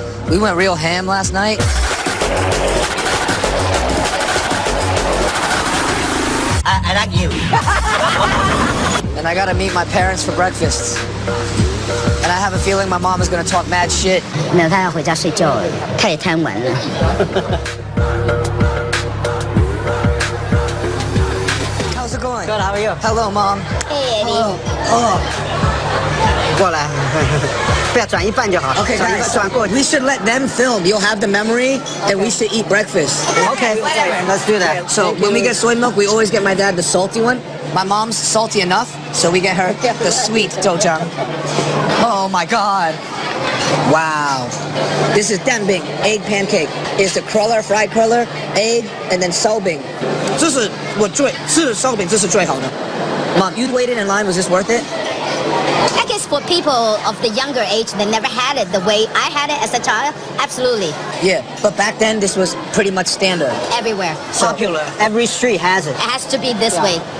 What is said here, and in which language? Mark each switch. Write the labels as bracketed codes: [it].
[en] We went real ham last night. I like you. And I gotta meet my parents for breakfast. And I have a feeling my mom is gonna talk mad shit. [zh] 没有，他要回家睡觉了，他也贪玩了。 [en] How's it going? Good, how are you? Hello, Mom. Hey, Eddie. Oh. [zh] 过来，不要转一半就好。 [en] Okay, [zh] 转一 [en] guys. [zh] 半转过去。 [en] We should let them film. You'll have the memory, and we should eat breakfast. Okay, let's do that. So when we get soy milk, we always get my dad the salty one. My mom's salty enough, so we get her the sweet doujiang. Oh my God. Wow. This is danbing, egg pancake. It's the cruller, fried cruller, egg, and then saobing. [zh] 这是我最吃烧饼，这是最好的。 [en] Mom, you waited in line. Was this worth it? I guess for people of the younger age that never had it the way I had it as a child, absolutely. Yeah, but back then this was pretty much standard. Everywhere. Popular. Every street has it. It has to be this way.